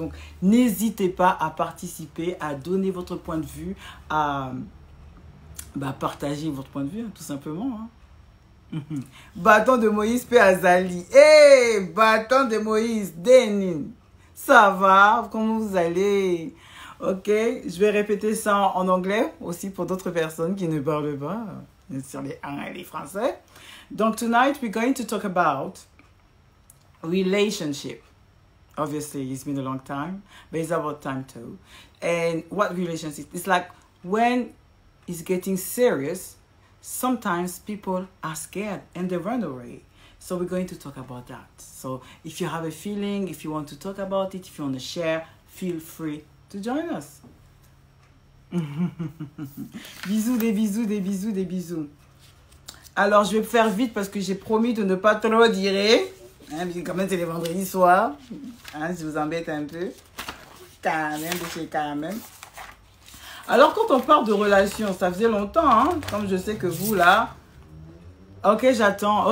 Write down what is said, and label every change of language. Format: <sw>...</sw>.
<fr>Donc, n'hésitez pas à participer, à donner votre point de vue, à partager votre point de vue, hein, tout simplement. Hein. Bâton de Moïse, P. Azali. Hey, bâton de Moïse, Denin. Ça va? Comment vous allez? Ok, je vais répéter ça en anglais aussi pour d'autres personnes qui ne parlent pas sur les anglais et les français.</fr> <en>Donc, tonight we're going to talk about relationship. Obviously, it's been a long time, but it's about time too. And what relationship? It's like when it's getting serious, sometimes people are scared and they run away. So we're going to talk about that. So if you have a feeling, if you want to talk about it, if you want to share, feel free to join us.</en> <fr>Bisous, des bisous, des bisous, des bisous. Alors, je vais faire vite parce que j'ai promis de ne pas trop dire. Hein, quand même, c'est le vendredi soir. Hein, je vous embête un peu. Quand même. Alors, quand on parle de relation, ça faisait longtemps, hein, comme je sais que vous, là... Ok, j'attends.</fr>